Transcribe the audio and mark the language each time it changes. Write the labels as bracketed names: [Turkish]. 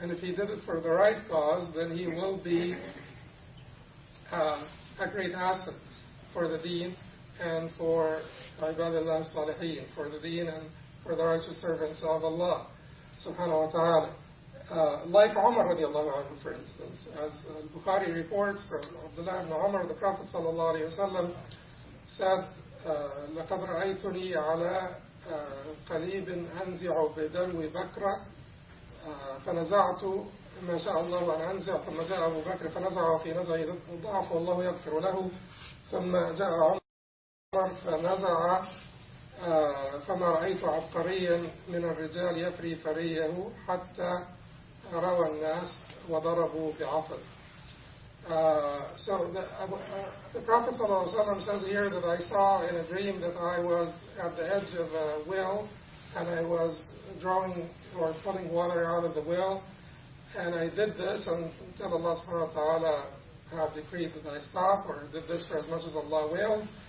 [English] And if he did it for the right cause, then he will be a great asset for the deen and for ibadillah salihin, for the deen and for the righteous servants of Allah subhanahu wa ta'ala. Like Umar radiallahu anhu, for instance, as Bukhari reports from Abdullah ibn Umar, the Prophet sallallahu alayhi wa sallam said, [Arabic] لَقَدْ رَأَيْتُنِي عَلَىٰ قَلِيبٍ أَنْزِعُ بِدَلْوِ بَكْرَ فَنَزَعْتُ مَا شَاءَ اللَّهُ أَنْ أَنْزِعُ ثُمَّ جَاءَ أَبُو بَكْرٍ فَنَزَعَ فِي نَزْعِهِ ضَعْفُ وَاللَّهُ يَغْفِرُ لَهُ ثُمَّ جَاءَ عُمَرٌ فَنَزَعَ فَمَا رَأَيْتُ عَبْقَرِيًّا مِنَ الرِّجَالِ يَفْرِي فَرِيَّهُ حَتَّى رَوَى النَّاسُ وَضَرَبُوا بِعَفْوٍ. [English] So the Prophet sallallahu alaihi wasallam says here that I saw in a dream that I was at the edge of a well, and I was drawing or pulling water out of the well, and I did this until Allah subhanahu wa ta'ala had decreed that I stop, or did this for as much as Allah willed.